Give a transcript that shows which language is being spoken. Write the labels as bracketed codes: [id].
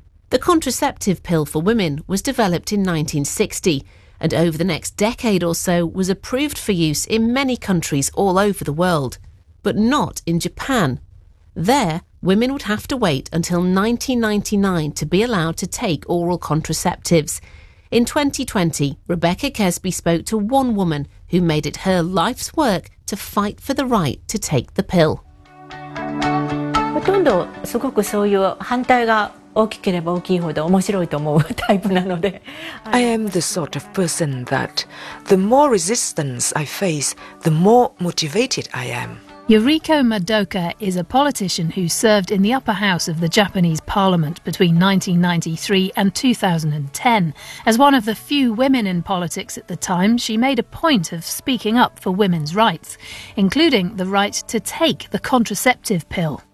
[en] The contraceptive pill for women was developed in 1960 and over the next decade or so was approved for use in many countries all over the world, but not in Japan. There, women would have to wait until 1999 to be allowed to take oral contraceptives. In 2020, Rebecca Kesby spoke to one woman who made it her life's work to fight for the right to take the pill. [ja] ほとんどすごくそういう反対が大きければ大きいほど面白いと思うタイプなので。 [en] I am the sort of person that the more resistance I face, the more motivated I am. Yuriko Madoka is a politician who served in the upper house of the Japanese parliament between 1993 and 2010. As one of the few women in politics at the time, she made a point of speaking up for women's rights, including the right to take the contraceptive pill.